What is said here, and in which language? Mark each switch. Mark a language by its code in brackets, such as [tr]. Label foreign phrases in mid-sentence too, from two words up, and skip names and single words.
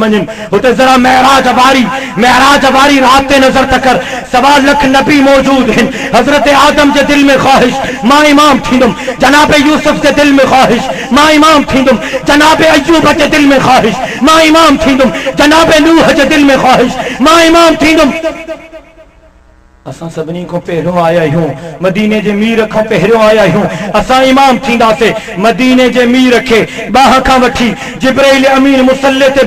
[sd] मञन उते जरा मेराज वारी रात ते नजर तकर 1.25 लाख नबी मौजूद हैं हजरत आदम [ur] کے دل میں خواہش [sd] मां इमाम थींदुम जनाब यूसुफ [ur] کے دل میں خواہش [sd] मां इमाम थींदुम जनाब अय्यूब [ur] کے دل میں خواہش [sd] मां इमाम थींदुम जनाब नूह [ur] کے دل میں خواہش [sd] मां इमाम थींदुम असां सभिनी को पहिरियों आया आहियूं मदीने जे मीर खां पहिरियों आया आहियूं असां इमाम थींदासीं मदीने जे मीर खे बाह खां वठी जिब्राइल अमीन मुसल्ले ते